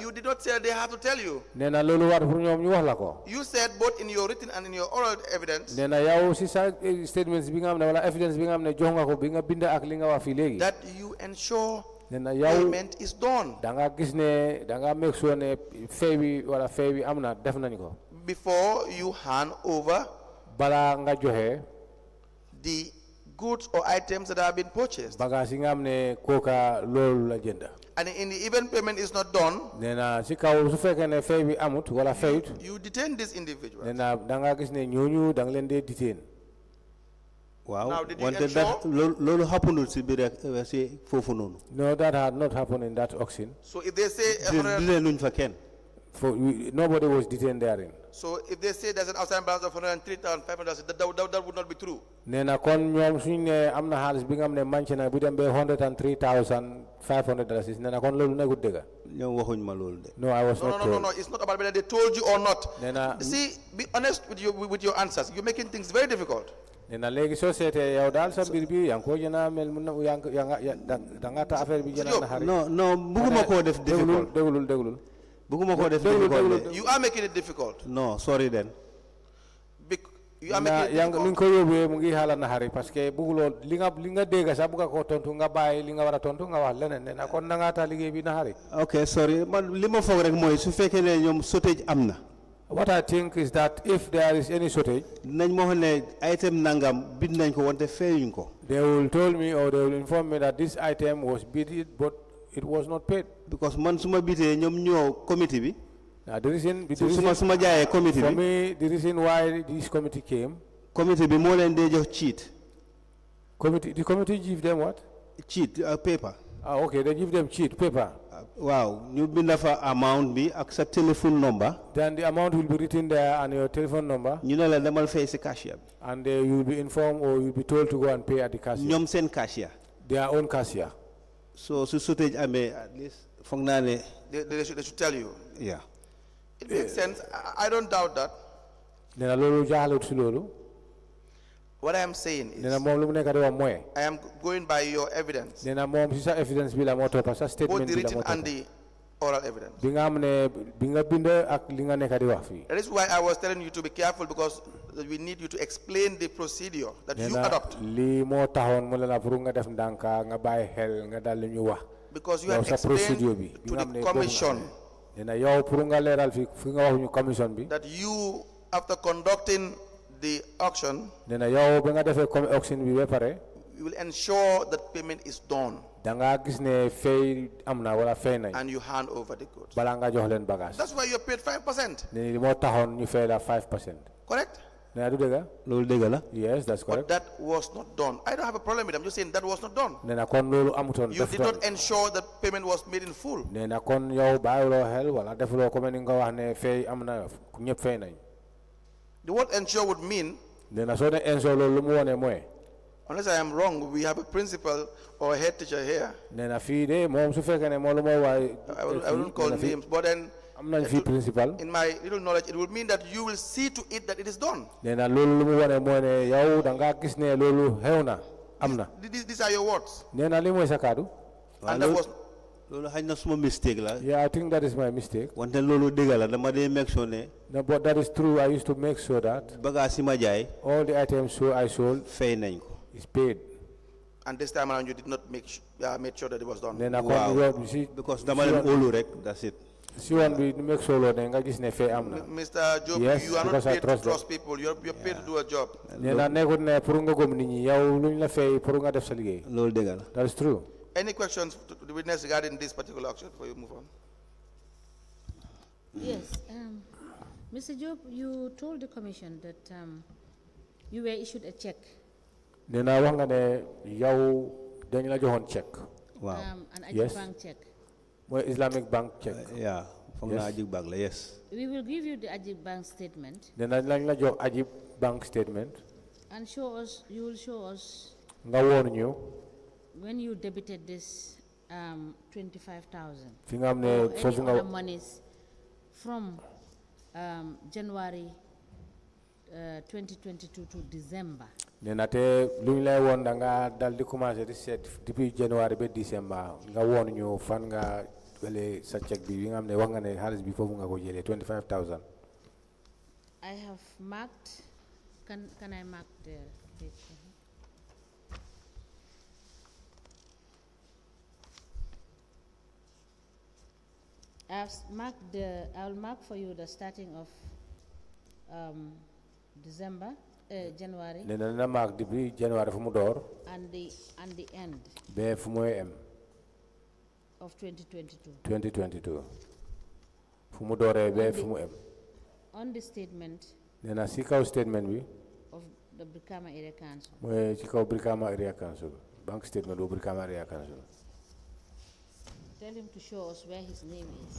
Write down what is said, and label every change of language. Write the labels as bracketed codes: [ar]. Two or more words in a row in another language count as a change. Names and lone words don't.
[en] You did not say they have to tell you. You said both in your written and in your oral evidence that you ensure payment is done before you hand over the goods or items that have been purchased. And in the event payment is not done, you detain this individual. Wow. Now, did you Wanted ensure? [wo] that lolo happened si bir si fofu nonu. [en] No, that had not happened in that auction. So if they say [wo] Dile luñ fa ken. [en] Nobody was detained therein. so if they say there's an outstanding balance of 103,500, that would not be true. [wo] Nena kon ñom suñ ne amna xaalis bi nga xam ne manché na bu dem be $103,500 nena kon lolu negut dëgga. Ñom waxuñ ma lolu de. [en] No, I was not told. No, it's not about whether they told you or not. [wo] Nena [en] See, be honest with your answers. You're making things very difficult. [wo] nena legi société yow dal sa bir bi yang ko jëna mel mun yang da nga ta affaire bi jëna na xari. No, buguma ko def difficult. Déglul. Buguma ko def difficult. [en] You are making it difficult. No, sorry then. You are making it [wo] yang [en] difficult. [wo] ni ko yobé mu ngi xala na xari [fr] parce que [wo] bugulo li nga dégg sa buga ko tontu nga bay li nga wara tontu nga wax leneen nena kon da nga ta liggéey bi na xari. [en] Okay, sorry. [wo] Man lima fogg rek moy su fekkee ne ñom shortage amna. [en] What I think is that if there is any shortage, [wo] nañ mo xone item nangam bid nañ ko wonte feyuñ ko. [en] they will tell me or they will inform me that this item was bid but it was not paid. [wo] Because man suma bité ñom ñoo committee bi. [en] Now the reason [wo] suma jaayé committee [en] for [wo] bi. [en] me the reason why this committee came, [wo] Committee bi mo leen dé jox cheat. [en] the committee give them what? Cheat paper. Okay, they give them cheat paper. [wo] Wow, ñu binda fa amount bi ak sa [en] telephone number. Then the amount will be written there and your telephone number. [wo] ñu ne la demal fay ci cashier bi. [en] And you will be informed or you will be told to go and pay at the cashier. [wo] ñom sen cashier. [en] Their own cashier. [wo] So su shortage amé [en] at least [wo] fogg na né [en] They should tell you. yeah. It makes sense. I don't doubt that. [wo] Nena lolu jaxalut ci lolu. [en] What I am saying is, [wo] Nena mom lu mu nekk di wax moy. [en] I am going by your evidence, [wo] Nena mom ci sa evidence bi la mo topa sa [en] both statement the [wo] bi la [en] written [wo] mo [en] and [wo] topa. [en] the oral evidence. [wo] Bi nga am ne bi nga bind ak li nga nekk di wax fi. [en] That is why I was telling you to be careful, because we need you to explain the procedure that you adopt. [wo] Li mo taxone mo la pour nga def ndanka nga baye xel nga dal li ñu wax. [en] Because you have explained to the commission [wo] Nena yow pour nga leral fi nga wax ñu commission bi. [en] that you, after conducting the auction, [wo] Nena yow ba nga defé comme auction bi ba pare. [en] you will ensure that payment is done [wo] Da nga gis ne fay amna wala fay nañ. [en] and you hand over the goods. [wo] Bala nga jox len bagage. [en] That's why you're paid 5%. [wo] Nena li mo taxone ñu fay la 5%. [en] Correct? [wo] Nena du dëgga? Lolu dëgg la. [en] Yes, that's But correct. that was not done. I don't have a problem with it. I'm just saying that was not done. [wo] Nena kon lolu amuton [en] You did not ensure that payment was made in full. [wo] Nena kon yow bayulo xel wala defulo ko ni nga wax ne fay amna ñepp fay nañ. [en] The word ensure would mean, [wo] Nena so ne enso lolu lu mu wone moy. [en] unless I am wrong, we have a principal or a head teacher here. [wo] Nena fi de mom su fekkene mo lu mo way [en] I wouldn't call names, but then [wo] am nañ fi principal. [en] in my little knowledge, it would mean that you will see to it that it is done. [wo] Nena lolu lu mu wone moy ne yow da nga gis ne lolu xewna amna. [en] These are your words. [wo] Nena li moy sa kaddu. [en] And that was, [wo] Lolu xagn na suma mistake la. [en] Yeah, I think that is my mistake. [wo] Wante lolu dëgg la dama dé [en] make sure [wo] ne [en] No, but that is true. I used to make sure that [wo] bagage yi ma jaay [en] all the items I sold [wo] fay nañ ko. [en] is paid. and this time around you did not made sure that it was done. [wo] Nena Wow. kon yow si Because dama leen óolu rek, [en] that's it. [wo] si won bi nu [en] make sure [wo] ne nga gis ne fay amna. [en] Mr. Jobe, Yes, you are not because I paid to trust them. trust people. You're paid to do a job. [wo] Nena nekut ne pour nga gom nit ñi yow luñ la fay pour nga def sa liggéey. Lolu dëgg la. [en] That is true. Any questions to the witness regarding this particular auction before you move on? Yes. Mr. Job, you told the commission that you were issued a check, [wo] Nena wax nga ne yow dañ la joxon check. Wow. [en] an Yes. bank check. [wo] Moy Islamic bank check. [en] Yeah, [wo] foog naa ajig bag la, [en] yes. We will give you the Ajib bank statement [wo] Nena lañ la jox Ajib [en] bank statement. and show us. You will show us [wo] Nga won ñu [en] when you debited this 25,000 [wo] fi nga am ne [en] or any [wo] fofu [en] other [wo] nga [en] monies from January 2022 to December. [wo] Nena te luñ lay won da nga dal di commencer di set depuis January ba December nga won ñu fan nga wele sa check bi nga am ne wax nga ne xaalis bi fofu nga ko jëlee 25,000. [en] I have marked. Can I mark the page? I'll mark for you the starting of December, January, [wo] Nena na mark depuis January fu mu door [en] and the end [wo] ba fu moy em [en] of 2022. [wo] 2022 fu mu dooree ba fu mu em. [en] On the statement [wo] Nena si kaw statement bi [en] of the Brikama Area Council. [wo] mooy ci kaw Brikama Area Council [en] bank statement [wo] bu Brikama Area Council. [en] Tell him to show us where his name is.